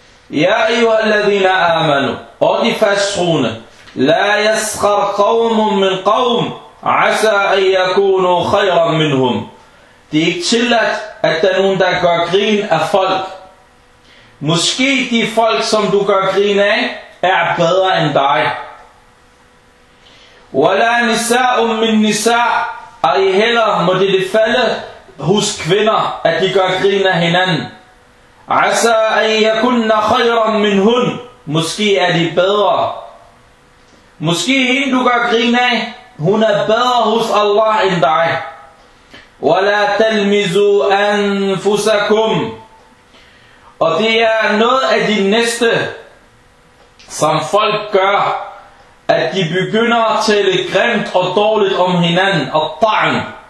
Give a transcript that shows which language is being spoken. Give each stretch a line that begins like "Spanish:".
Arabic: يَا أَيُّهَا الَّذِينَ آمَنُوا,
Danish: og de fasttroende,
Arabic: لَا يَسْخَرْ قَوْمٌ مِّنْ قَوْمٍ عَسَىٰ أَن يَكُونُوا خَيْرًا مِّنْهُمْ,
Danish: det er ikke tilladt, at der er nogen, der gør grin af folk. Måske de folk, som du gør grin af, er bedre end dig.
Arabic: وَلَا نِسَاءٌ مِّن نِسَاءٍ,
Danish: ej heller må det falde hos kvinder, at de gør grin af hinanden.
Arabic: عَسَىٰ أَن يَكُنَّ خَيْرًا مِّنْهُنْ,
Danish: måske er de bedre. Måske hende, du gør grin af, hun er bedre hos Allah end dig.
Arabic: وَلَا تَلْمِزُوا أَنفُسَكُمْ,
Danish: og det er noget af de næste, som folk gør, at de begynder at tale grimt og dårligt om hinanden, og ta'n.